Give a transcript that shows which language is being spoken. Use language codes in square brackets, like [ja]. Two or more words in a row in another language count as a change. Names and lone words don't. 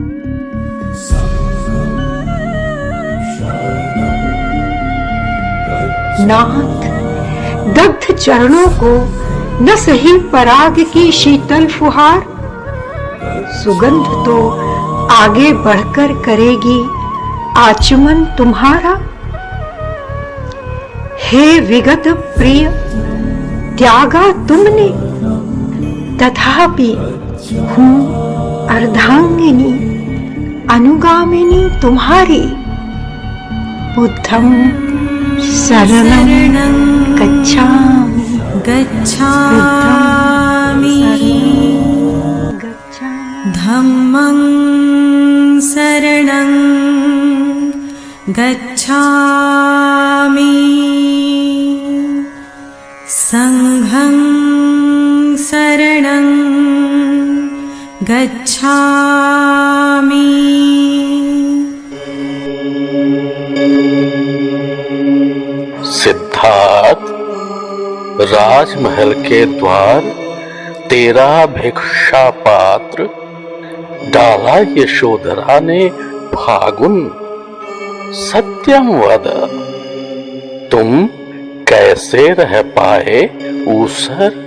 [hi] नाथ दग्ध चरणों को न सही पराग की शीतल फुहार, सुगंध तो आगे बढ़कर करेगी आचमन तुम्हारा। हे विगत प्रिय त्यागा तुमने, तथापि हूँ अर्धांगिनी अनुगामिनी तुम्हारी। [pi] बुद्धं शरणं गच्छामि, धम्मं शरणं गच्छामि, संघं शरणं गच्छामि। [hi] सिद्धार्थ, राजमहल के द्वार तेरा भिक्षा पात्र डाला यशोधरा ने फागुन, [sa] सत्यम वद, [hi] तुम कैसे रह पाए ऊसर।